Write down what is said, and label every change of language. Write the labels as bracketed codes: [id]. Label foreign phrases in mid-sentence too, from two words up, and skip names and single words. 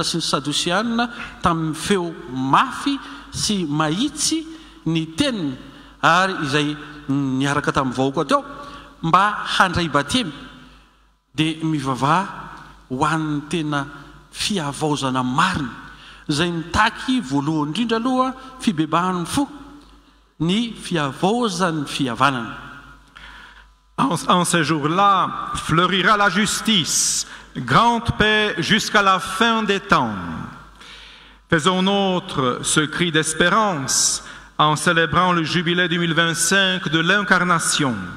[mg] sy ny sadosianina tamin'ny feo mafy sy mahitsy ny teniny ary izay niaraka tamin'ny vahoaka teo mba handray batemy dia mivavaha ho an'ny tena fiavaozana marina izay nitaky voalohany indrindra aloha fibebahany fo ny fiavaozan'ny fihavanana. [fr] En ce jour-là fleurira la justice, grande paix jusqu'à la fin des temps. Faisons nôtre ce cri d'espérance en célébrant le jubilé 2025 de l'incarnation.